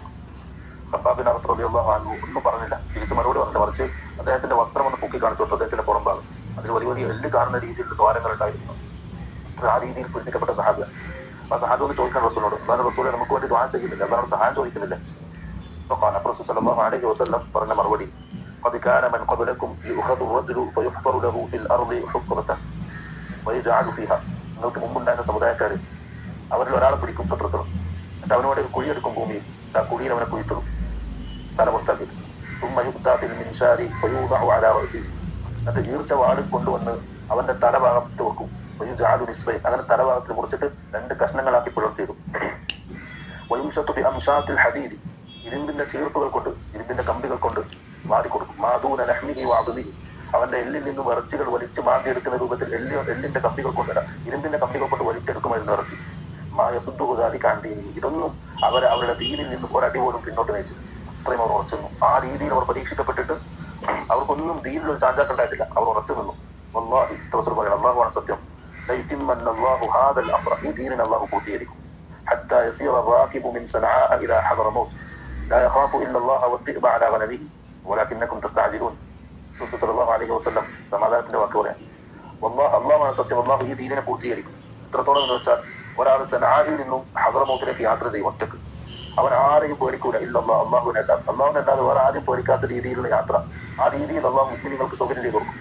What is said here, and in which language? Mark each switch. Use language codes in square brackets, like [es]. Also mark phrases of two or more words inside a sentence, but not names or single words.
[ml] ഖബ്ബാബ് ബിൻ അറദ് റളിയല്ലാഹു അൻഹു ഒന്നും പറഞ്ഞില്ല, തിരിച്ച് മറുപടി പറഞ്ഞില്ല. മറിച്ച് അദ്ദേഹത്തിന്റെ വസ്ത്രം ഒന്ന് പൊക്കി കാണിച്ചു കൊടുത്തു. അദ്ദേഹത്തിന്റെ പുറംഭാഗം അതിൽ വലിയ വലിയ എല്ല് കാണുന്ന രീതിയിൽ ദ്വാരങ്ങൾ ഉണ്ടായിരുന്നു. ആ രീതിയിൽ പീഡിപ്പിക്കപ്പെട്ട സഹാബിയാണ്. ആ സഹാബി ഒന്ന് ചോദിക്കാൻ റസൂലിനോട്, അല്ലാഹുവിന്റെ റസൂലെ, നമുക്ക് വേണ്ടി ദുആ ചെയ്യുന്നില്ല, അല്ലാഹുവിനോട് സഹായം ചോദിക്കുന്നില്ല. അപ്പോൾ റസൂൽ സല്ലല്ലാഹു അലൈഹി വസല്ലം പറഞ്ഞ മറുപടി: [ar] قد كان من قبلكم يؤخذ الرجل فيحفر له في الارض حفرة ويجعل فيها. [ml] നിങ്ങൾക്ക് മുമ്പുണ്ടായിരുന്ന സമുദായക്കാർ, അവരിൽ ഒരാളെ പിടിക്കും ശത്രുക്കൾ, എന്നിട്ട് അവന് വേണ്ടി ഒരു കുഴിയെടുക്കും ഭൂമിയിൽ, ആ കുഴിയിൽ അവനെ കുഴിച്ചിടും, തല പുറത്താക്കി. [ar] ثم يؤتى بالمنشار فيوضع على رأسه. [ml] എന്നിട്ട് ഈർച്ച വാളിൽ കൊണ്ടുവന്ന് അവന്റെ തലഭാഗത്ത് വെക്കും. [ar] ويجعل نصفين. [ml] അങ്ങനെ തലഭാഗത്തിൽ മുറിച്ചിട്ട് രണ്ട് കഷ്ണങ്ങളാക്കി പിളർത്തിയിടും. [ar] ويمشط بأمشاط الحديد. [ml] ഇരുമ്പിന്റെ ചീർപ്പുകൾ കൊണ്ട്, ഇരുമ്പിന്റെ കമ്പികൾ കൊണ്ട് വാടിക്കൊടുക്കും. [ar] ما دون لحمه وعظمه. [ml] അവന്റെ എല്ലിൽ നിന്നും ഇറച്ചികൾ വലിച്ച് മാന്തിയെടുക്കുന്ന രൂപത്തിൽ എല്ലിന്റെ കമ്പികൾ കൊണ്ടല്ല, ഇരുമ്പിന്റെ കമ്പികൾ കൊണ്ട് വലിച്ചെടുക്കുമായിരുന്നു ഇറച്ചി. മായസുദ്ദുഹുദാദി കാന്തീനി. ഇതൊന്നും അവരുടെ ദീനിൽ നിന്നും ഒരടി പോലും പിന്നോട്ട് നയിച്ചു. അത്രയും അവർ ഉറച്ചു നിന്നു. ആ രീതിയിൽ അവർ പരീക്ഷിക്കപ്പെട്ടിട്ട് അവർക്കൊന്നും ദീനിലൊരു ചാഞ്ചാട്ടുണ്ടായിട്ടില്ല. അവർ ഉറച്ചു നിന്നു. വല്ലാഹി, റസൂൽ പറയുന്നു, അല്ലാഹുവാണ് സത്യം, [ar] ليتمن الله هذا الأمر. [ml] ഈ ദീനിനെ അല്ലാഹു പൂർത്തീകരിക്കും. [ar] حتى يسير الراكب من صنعاء الى حضرموت لا يخاف الا الله والذئب على غنمه ولكنكم تستعجلون. [ml] റസൂൽ സല്ലല്ലാഹു അലൈഹി വസല്ലം സമാധാനത്തിന്റെ വാക്ക് പറയാം. അല്ലാഹുവാണ് സത്യം, അല്ലാഹു ഈ ദീനിനെ പൂർത്തീകരിക്കും. എത്രത്തോളം എന്ന് വെച്ചാൽ, ഒരാൾ സനആയിൽ നിന്നും ഹദ്റമൗത്തിലേക്ക് യാത്ര ചെയ്യും ഒറ്റക്ക്. അവൻ ആരെയും പേടിക്കൂല, ഇല്ലല്ലാഹ്, അല്ലാഹുവിനല്ലാതെ വേറെ ആരും പേടിക്കാത്ത രീതിയിലുള്ള യാത്ര. ആ രീതിയിൽ അല്ലാഹു മുസ്ലിങ്ങൾക്ക് സൗകര്യം ചെയ്തു കൊടുക്കും.